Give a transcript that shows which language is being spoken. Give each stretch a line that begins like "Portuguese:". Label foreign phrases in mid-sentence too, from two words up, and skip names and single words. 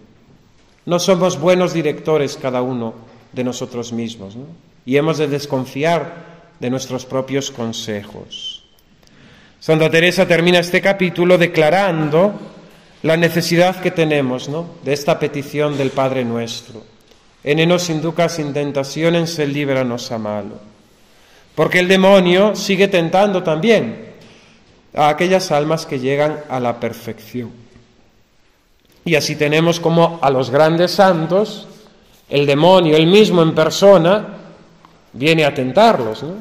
Spanish: No somos buenos directores cada uno de nosotros mismos, ¿no?, y hemos de desconfiar de nuestros propios consejos. Santa Teresa termina este capítulo declarando la necesidad que tenemos, ¿no?, de esta petición del Padre Nuestro:
Latin: «Ene nos inducas in tentationes, et
Spanish: líbranos a malo». Porque el demonio sigue tentando también a aquellas almas que llegan a la perfección. Y así tenemos como a los grandes santos, el demonio, él mismo en persona, viene a tentarlos, ¿no?